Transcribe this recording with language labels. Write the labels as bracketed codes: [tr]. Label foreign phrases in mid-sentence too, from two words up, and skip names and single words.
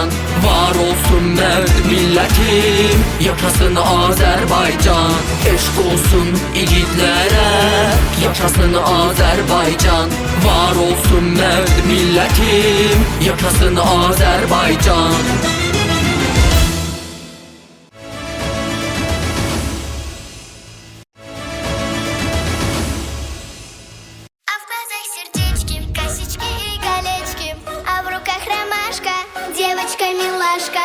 [az] Var olsun mərd millətim, yaşasın Azərbaycan. Eşq olsun igidlərə, yaşasın Azərbaycan. Var olsun mərd millətim, yaşasın Azərbaycan. [ru] А в глазах сердечки, косички и колечки, а в руках ромашка, девочка-милашка.